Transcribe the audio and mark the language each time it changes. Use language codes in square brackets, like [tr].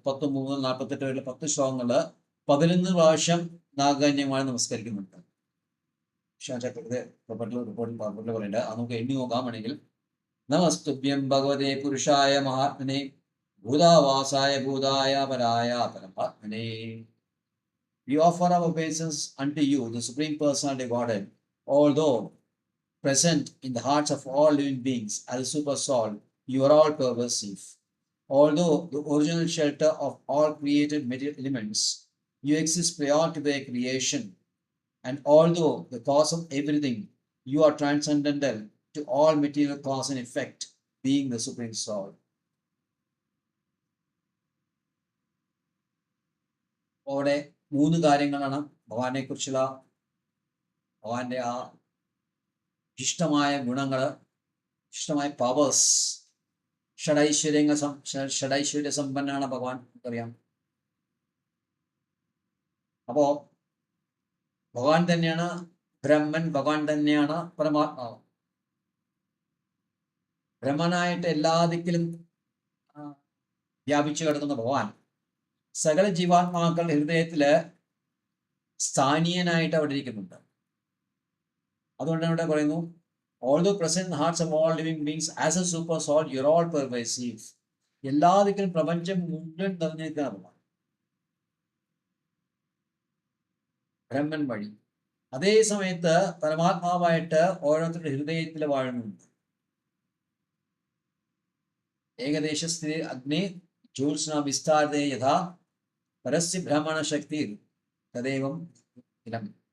[ml] 33 48 വരെ 10 ശ്ലോകങ്ങള് 11 പ്രാവശ്യം നാഗകന്യമായി നമസ്കരിക്കുന്നുണ്ട്. ചക്രത്തെ റിപ്പോർട്ടിൽ പറയുന്നുണ്ട്. അത് നമുക്ക് എണ്ണി നോക്കാൻ വേണമെങ്കിൽ [sa] നമസ്തുഭ്യം ഭഗവതേ പുരുഷായ മഹാത്മനെ ഭൂതാവാസായ ഭൂതായ പരായ പരമാത്മനെ. [en] We offer our obeisance unto you, the Supreme Personality of Godhead, although present in the hearts of all living beings as a super soul, you are all pervasive. Although the original shelter of all created material elements, you exist prior to their creation. And although the cause of everything, you are transcendental to all material cause and effect, being the Supreme Soul. [ml] അവിടെ 3 കാര്യങ്ങളാണ് ഭഗവാനെ കുറിച്ചുള്ള ഭഗവാന്റെ ആ ഇഷ്ടമായ ഗുണങ്ങള്, ഇഷ്ടമായ powers. ഷഡൈശ്വര്യ സമ്പന്നാണ് ഭഗവാൻ, നമുക്കറിയാം. അപ്പോ ഭഗവാൻ തന്നെയാണ് ബ്രഹ്മൻ, ഭഗവാൻ തന്നെയാണ് പരമാത്മാവ്. ബ്രഹ്മനായിട്ട് എല്ലാ ദിക്കിലും വ്യാപിച്ചു കിടക്കുന്ന ഭഗവാൻ സകല ജീവാത്മാക്കളുടെ ഹൃദയത്തില് സ്ഥാനീയനായിട്ട് അവിടെ ഇരിക്കുന്നുണ്ട്. അതുകൊണ്ട് ഇവിടെ പറയുന്നു, [en] although present in the hearts of all living beings as a super soul, you're all pervasive. [ml] എല്ലാ ദിക്കിലും പ്രപഞ്ചം മുഴുവൻ നിറഞ്ഞിരിക്കുകയാണ് ഭഗവാൻ ബ്രഹ്മൻ വഴി. അതേ സമയത്ത് പരമാത്മാവായിട്ട് ഓരോരുത്തരുടെ ഹൃദയത്തിൽ വാഴുന്നുണ്ട്. [sa] ഏകദേശസ്ഥിതി അഗ്നി ജ്യോത്സ്ന വിസ്താരതേ യഥാ പരസ്യ ബ്രഹ്മണ ശക്തി തദൈവം ഇലം.